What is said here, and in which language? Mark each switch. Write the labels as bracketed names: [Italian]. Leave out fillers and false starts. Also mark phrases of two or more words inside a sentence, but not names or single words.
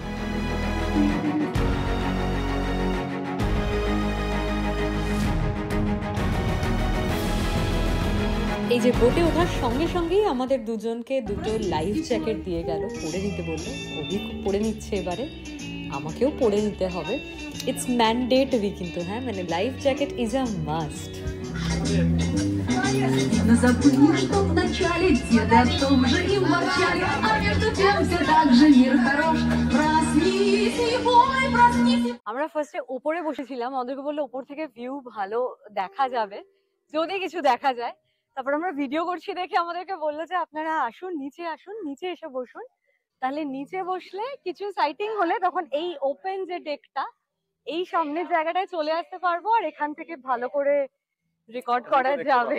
[Bangla] এই যে বোটে ওঠার সঙ্গে সঙ্গেই আমাদের দুজনকে দুটো [English] life jacket [Bangla] দিয়ে গেল, পরে নিতে বললো। অভিক পরে নিচ্ছে এবারে, আমাকেও পরে নিতে হবে। [English] it's mandatory [Bangla] কিন্তু, হ্যাঁ, মানে [English] life jacket is a must. [Russian] Но забыли, что вначале деды о том же и ворчали, а между тем все так же мир хорош. Проснись, ой, проснись. [Bangla] আমরা ফার্স্টে উপরে বসেছিলাম, আমাদেরকে বললো উপর থেকে ভিউ ভালো দেখা যাবে যদি কিছু দেখা যায়। তারপর আমরা ভিডিও করছি দেখে আমাদেরকে বললো যে আপনারা আসুন, নিচে আসুন, নিচে এসে বসুন। তাহলে নিচে বসলে কিছু সাইটিং হলে তখন এই ওপেন যে ডেকটা, এই সামনের জায়গাটায় চলে আসতে পারবো আর এখান থেকে ভালো করে রেকর্ড করা যাবে।